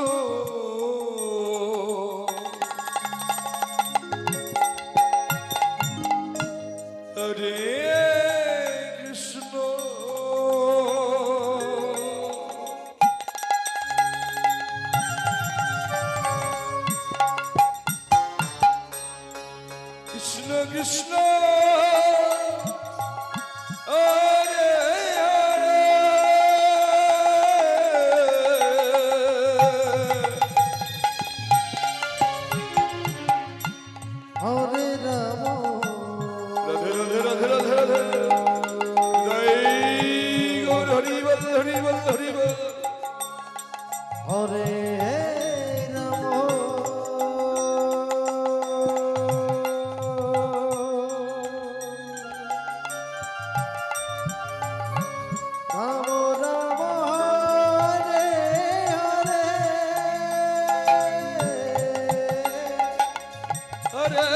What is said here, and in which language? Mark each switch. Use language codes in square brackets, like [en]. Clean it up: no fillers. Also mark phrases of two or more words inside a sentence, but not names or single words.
[sa] হরে কৃষ্ণ কৃষ্ণ কৃষ্ণ হরে হরে Hare Rama, [bn] রাধে রাধে রাধে রাধে রাধে জয় গৌর হরি বল হরি বল হরি বল [sa] Hare Rama, Rama Rama, Hare Hare.